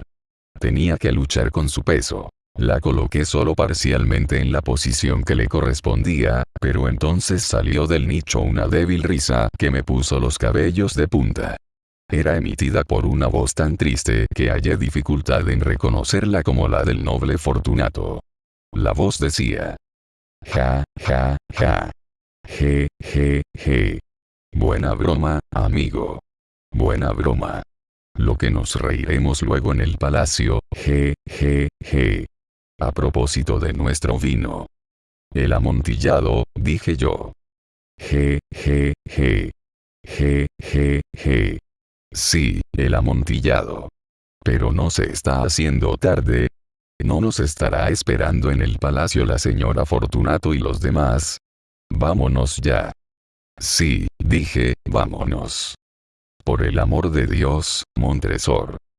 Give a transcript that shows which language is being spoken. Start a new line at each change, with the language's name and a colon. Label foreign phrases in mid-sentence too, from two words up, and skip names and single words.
Spanish: Tenía que luchar con su peso. La coloqué solo parcialmente en la posición que le correspondía, pero entonces salió del nicho una débil risa que me puso los cabellos de punta. Era emitida por una voz tan triste que hallé dificultad en reconocerla como la del noble Fortunato. La voz decía: ja, ja, ja. Je, je, je. Buena broma, amigo. Buena broma. Lo que nos reiremos luego en el palacio, je, je, je. A propósito de nuestro vino. El amontillado, dije yo. Je, je, je. Je, je, je. Sí, el amontillado. Pero no se está haciendo tarde. ¿No nos estará esperando en el palacio la señora Fortunato y los demás? Vámonos ya. Sí, dije, vámonos. Por el amor de Dios, Montresor.